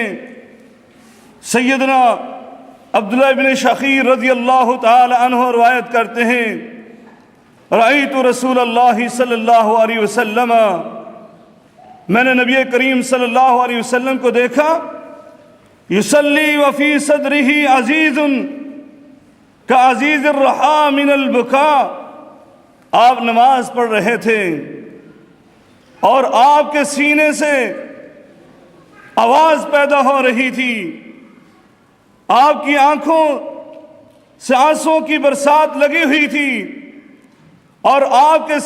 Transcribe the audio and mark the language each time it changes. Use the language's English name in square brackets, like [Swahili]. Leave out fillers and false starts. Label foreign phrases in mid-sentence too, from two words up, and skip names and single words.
[Urdu] سیدنا عبداللہ بن شخیر [Arabic] رضی اللہ تعالی عنہ [Urdu] روایت کرتے ہیں [Arabic] رأیت رسول اللہ صلی اللہ علیہ وسلم، [Urdu] میں نے نبی کریم [Arabic] صلی اللہ علیہ وسلم [Urdu] کو دیکھا، [Arabic] یصلی وفی صدرہ عزیز کعزیز الرحا من البکاء، [Urdu] آپ نماز پڑھ رہے تھے اور آپ کے سینے سے آواز پیدا ہو رہی تھی، آپ کی آنکھوں سے آنسوؤں کی برسات لگی ہوئی تھی اور آپ کے